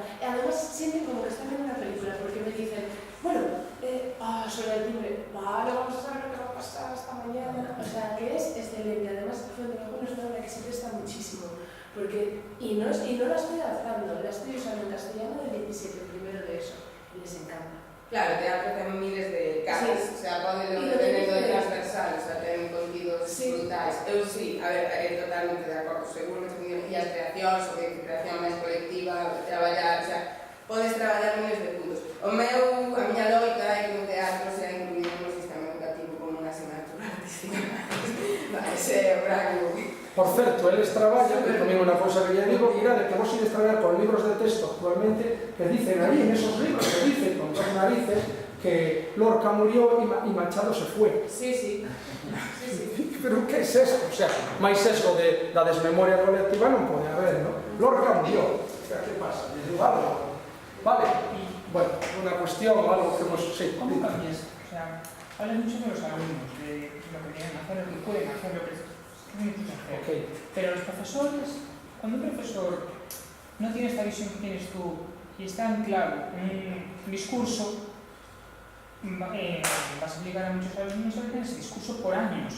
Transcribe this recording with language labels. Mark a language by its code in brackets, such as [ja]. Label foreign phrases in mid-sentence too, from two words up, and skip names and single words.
[es] Además, sienten como que están viendo una película, porque me dicen, bueno, suena el timbre, vale, vamos a saber lo que va a pasar esta mañana. O sea, que es excelente. Además, Fuente Bajo es una obra que se presta muchísimo, porque, y no la estoy adaptando, la estoy usando en castellano del 17, primero de eso, y les encanta. Claro, [gl] teatro ten miles de casos, o sea, pode depender do transversal, o sea, ten contidos brutais. Eu sí, a ver, totalmente de acordo, seguro que tecnologías, creacións, ou de creación máis colectiva, traballar, o sea, podes traballar miles de puntos. A miña loita é que o teatro sea incluído no sistema educativo como unha asignatura artística. Ese é o rango. Por certo, eles traballan, que tamén unha cousa que lle digo, irá de que vos ides traballar con libros de texto actualmente que dicen ali, [es] en esos libros que dicen con dos narices que Lorca murió y Machado se fue. [gl] Sí. [es] Pero que es esto? [gl] O sea, máis sesgo da desmemoria colectiva non pode haber, non? [es] Lorca murió. [gl] O sea, que pasa? Lle digo algo. Vale, bueno, unha cuestión, [es] algo que hemos... Sí, ¿cómo cambias? O sea, hablas mucho de los alumnos, de lo que quieren hacer, lo que pueden hacer, lo que necesitan hacer. Okay. Pero los profesores, cuando un profesor no tiene esta visión que tienes tú y está en claro un discurso, vas a obligar a muchos alumnos a tener ese discurso por años.